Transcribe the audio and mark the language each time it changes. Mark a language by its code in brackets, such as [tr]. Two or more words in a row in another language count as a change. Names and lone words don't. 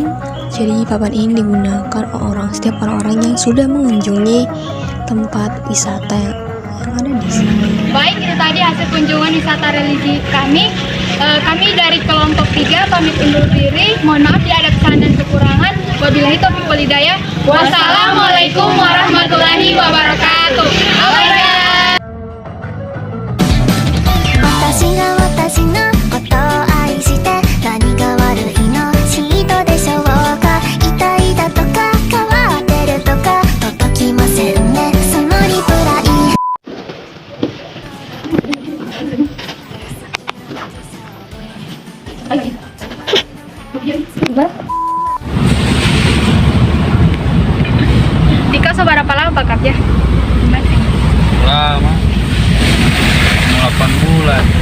[id] Jadi papan ini digunakan setiap orang-orang yang sudah mengunjungi tempat wisata yang ada di sini. Baik, itu tadi hasil kunjungan wisata religi kami. Kami dari kelompok 3 pamit undur diri. Mohon maaf jika ada kesalahan dan kekurangan. [ar] وبالله التوفيق والهداية. والسلام عليكم ورحمة الله وبركاته. [en] Bye-bye. [ja] 私が私のことを愛して何が悪いの人でしょうか痛いだとか変わってるとか届きませんねそのリプライ [id] Dika seberapa lama Pak kerja? Lama 8 bulan.